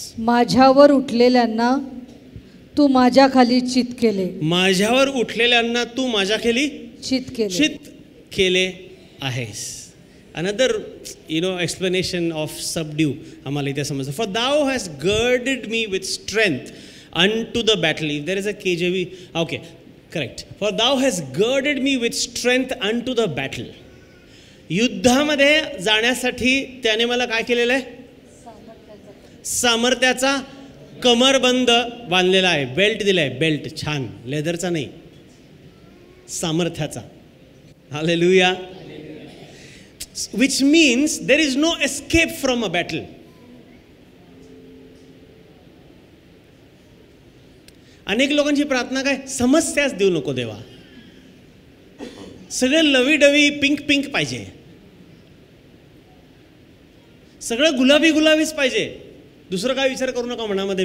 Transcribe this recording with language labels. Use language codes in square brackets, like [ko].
[mr] माझ्यावर उठलेल्यांना तू माझ्या खाली चित केले. माझ्यावर उठलेल्यांना तू माझ्या खाली चित केले आहेस. [en] another explanation of subdue [mr] आम्हाला इथे समजतं. [en] For thou has girded me with strength unto the battle. If there is a KJV, okay, correct. For thou hast girded me with strength unto the battle. [mr] युद्धामध्ये जाण्यासाठी त्याने मला काय केलेलं आहे? सामर्थ्याचा कमरबंद बांधलेला आहे, बेल्ट दिलाय, बेल्ट छान लेदरचा नाही, सामर्थ्याचा. Hallelujah. [en] which means there is no escape from a battle. [mr] अनेक लोकांची प्रार्थना काय? समस्याच देऊ नको देवा, सगळं लवीडवी पिंक पिंक पाहिजे, सगळं गुलाबी गुलाबीच पाहिजे, दुसरं काय विचार करू नका मनामध्ये.